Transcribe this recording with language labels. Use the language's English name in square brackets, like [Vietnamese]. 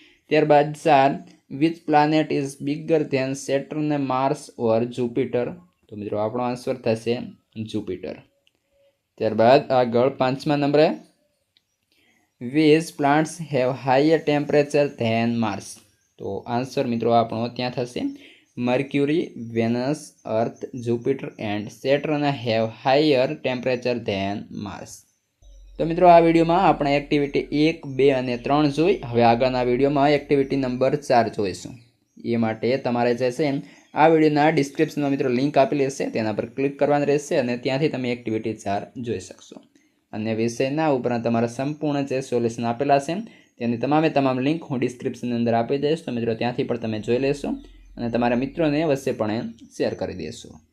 [English] ત્યારબાદ 4, which planet is bigger than Saturn, Mars or Jupiter, [Gujarati] તો મિત્રો આપણો આન્સર થશે જુપિટર. ત્યારબાદ આગળ 5મા નંબરે, [English] which plants have higher temperature than Mars, [Gujarati] તો આન્સર મિત્રો આપણો ત્યાં થશે [English] Mercury, Venus, Earth, Jupiter and Saturn have higher temperature than Mars. [Gujarati] તો મિત્રો આ વિડીયોમાં આપણે એક્ટિવિટી 1, 2 અને 3 જોઈ. હવે આગળના વિડીયોમાં એક્ટિવિટી નંબર 4 જોઈશું. એ માટે તમારે જે છે આ વિડીયોના ડિસ્ક્રિપ્શનમાં મિત્રો લિંક આપેલી હશે, તેના પર ક્લિક કરવાની રહેશે અને ત્યાંથી તમે એક્ટિવિટી 4 જોઈ શકશો. અને વિષયના ઉપરાંત તમારા સંપૂર્ણ જે સોલ્યુશન આપેલા છે તેની તમામ લિંક હું ડિસ્ક્રિપ્શનની અંદર આપી દઈશ. તો મિત્રો ત્યાંથી પણ તમે જોઈ લેશો અને તમારા મિત્રોને અવશ્યપણે શેર કરી દેશો.